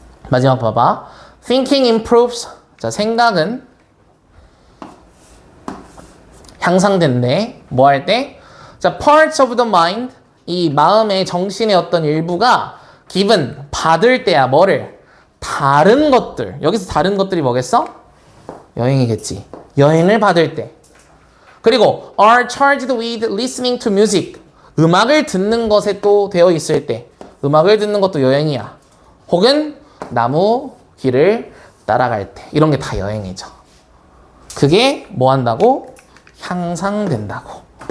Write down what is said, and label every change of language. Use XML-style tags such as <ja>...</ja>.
<ko>마지막 봐봐.</ko> <en>Thinking improves.</en> <ko>자, 생각은 향상된대. 뭐 할 때?</ko> <en>자, parts of the mind.</en> <ko>이 마음의 정신의 어떤 일부가 given, 받을 때야. 뭐를? 다른 것들. 여기서 다른 것들이 뭐겠어? 여행이겠지. 여행을 받을 때.</ko> <en>그리고 are charged with listening to music.</en> <ko>음악을 듣는 것에 또 되어 있을 때. 음악을 듣는 것도 여행이야. 혹은 나무 길을 따라갈 때. 이런 게 다 여행이죠. 그게 뭐 한다고? 향상된다고.</ko>